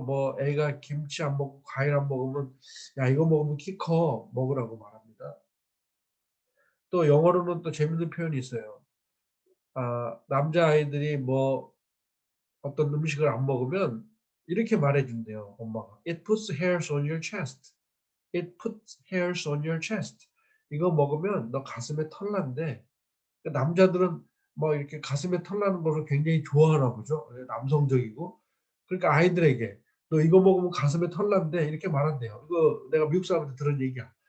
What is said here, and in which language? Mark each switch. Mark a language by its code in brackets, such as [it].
[ko] 뭐 애가 김치 안 먹고 과일 안 먹으면 "야 이거 먹으면 키 커." 먹으라고 말합니다. 또 영어로는 또 재밌는 표현이 있어요. 남자아이들이 뭐 어떤 음식을 안 먹으면 이렇게 말해 준대요, 엄마가. [en] "It puts hairs on your chest. It puts hairs on your chest." [ko] 이거 먹으면 너 가슴에 털 난대. 그 남자들은 뭐 이렇게 가슴에 털 나는 거를 굉장히 좋아하나 보죠. 예, 남성적이고. 그러니까 아이들에게 "너 이거 먹으면 가슴에 털 난대." 이렇게 말한대요. 이거 내가 미국 사람한테 들은 얘기야.